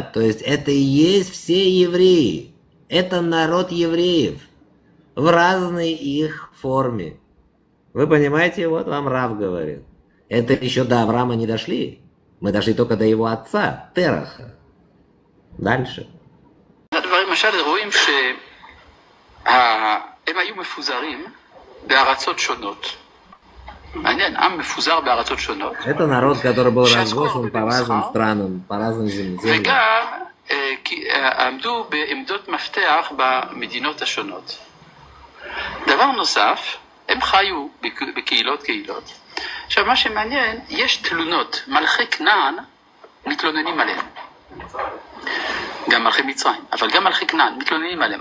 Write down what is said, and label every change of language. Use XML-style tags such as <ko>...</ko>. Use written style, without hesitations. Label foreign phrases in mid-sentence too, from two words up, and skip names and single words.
<ru>То есть это и есть все евреи. Это народ евреев в разной их форме. Вы понимаете, вот вам Рав говорит. Это еще до Авраама не дошли. Мы дошли только до его отца, Тераха. Дальше.</ru> <he>הדברים, למשל, רואים שהם היו מפוזרים בארצות שונות. מעניין, עם מפוזר בארצות שונות.</he> <ru>Это народ, который был разбросан по разным странам, по разным землям.</ru> <he>וגם עמדו בעמדות מפתח במדינות השונות. דבר נוסף, הם חיו בקהילות. עכשיו, מה שמעניין, יש תלונות. מלכי כנען מתלוננים עליהם. גם מלכי מצרים, אבל גם מלכי כנען מתלוננים עליהם.</he>